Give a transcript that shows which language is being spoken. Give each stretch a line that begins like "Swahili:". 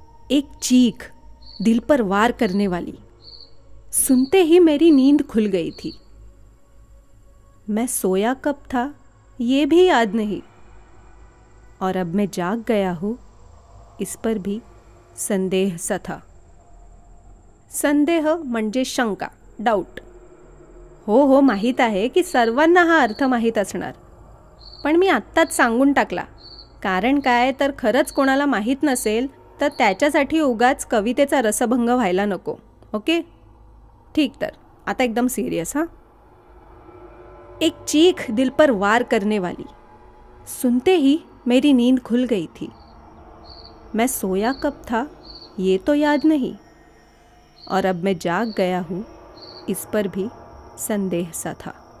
Hindi: एक चीख दिल पर वार करने वाली, सुनते ही मेरी नींद खुल गई थी। मैं सोया कब था ये भी याद नहीं, और अब मैं जाग गया हूँ, इस पर भी संदेह सा था।
Marathi: संदेह म्हणजे शंका, डाऊट। हो माहीत आहे की सर्वांना हा अर्थ माहीत असणार, पण मी आत्ताच सांगून टाकला। कारण काय तर खरंच कोणाला माहीत नसेल तर त्याच्यासाठी उगाच कवितेचा रसभंग व्हायला नको। ओके, ठीक। तर आता एकदम सिरियस। हाँ।
Hindi: एक चीख दिल पर वार करने वाली, सुनते ही मेरी नींद खुल गई थी। मैं सोया कब था ये तो याद नहीं, और अब मैं जाग गया हूँ, इस पर भी संदेह सा था।